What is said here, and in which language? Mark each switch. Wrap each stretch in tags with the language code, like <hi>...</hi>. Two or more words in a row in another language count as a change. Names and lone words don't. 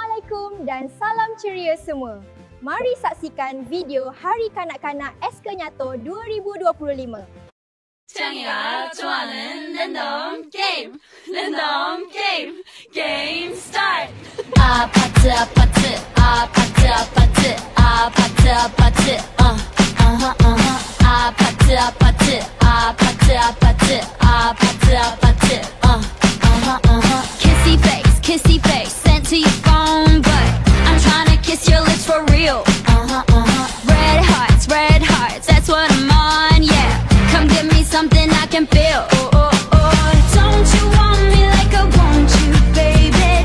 <ms>Assalamualaikum dan salam ceria semua. Mari saksikan video Hari Kanak-Kanak SK Nyato 2025.</ms> <ko>창이가 좋아하는</ko> <en>random game, game start.</en> <ko>아파트, 아파트, 아파트, 아파트, 아파트, 아파트, 아파트, 아파트, 아파트, 아파트, 아파트, 아파트,</ko> <en>kissy face, sent to your phone, but I'm trying to kiss your lips for real. Red hearts, that's what I'm on, yeah. Come give me something I can feel. Don't you want me like I want you, baby?</en>